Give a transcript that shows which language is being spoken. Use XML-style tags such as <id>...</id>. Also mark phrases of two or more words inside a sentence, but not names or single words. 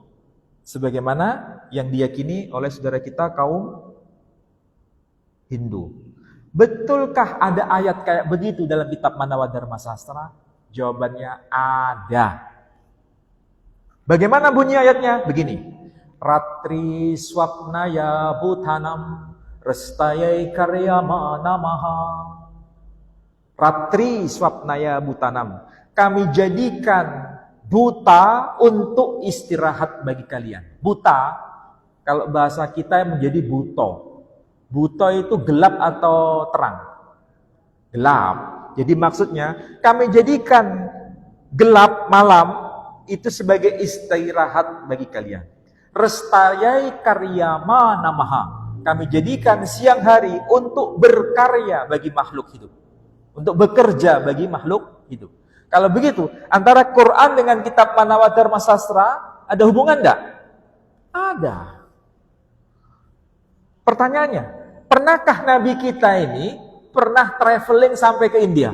<id>Sebagaimana yang diyakini oleh saudara kita kaum Hindu. Betulkah ada ayat kayak begitu dalam kitab Manawa Dharma Sastra? Jawabannya ada. Bagaimana bunyi ayatnya? Begini.</id> <sa>Ratri swapnaya bhutanam restayai karyama namaha. Ratri swapnaya bhutanam.</sa> <id>Kami jadikan buta untuk istirahat bagi kalian. Buta, kalau bahasa kita menjadi buto. Buto itu gelap atau terang? Gelap. Jadi maksudnya kami jadikan gelap malam itu sebagai istirahat bagi kalian.</id> <sa>Restayai karyama namaha.</sa> <id>Kami jadikan siang hari untuk berkarya bagi makhluk hidup. Untuk bekerja bagi makhluk hidup. Kalau begitu, antara Quran dengan kitab Manawa Dharma Sastra ada hubungan enggak? Ada. Pertanyaannya, pernahkah Nabi kita ini pernah traveling sampai ke India?</id>